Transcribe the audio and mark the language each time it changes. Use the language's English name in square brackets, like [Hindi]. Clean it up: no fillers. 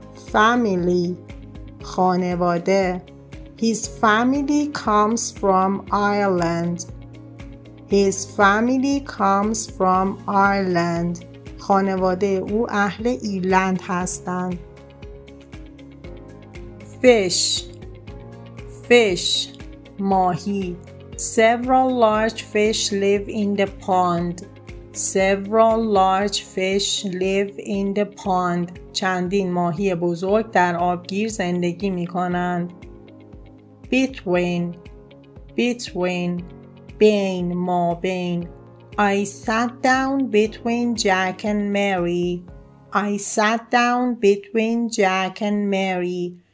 [English] family خانواده. His family comes from Ireland. His family comes from Ireland. [Persian] خانواده او اهل ایرلند هستند. [English] fish ماهی. Several large fish live in the pond. Several large fish live in the pond. [Persian] چندین ماهی بزرگ در آبگیر زندگی می کنند. between بین مابین. [English] I sat down between Jack and Mary. I sat down between Jack and Mary.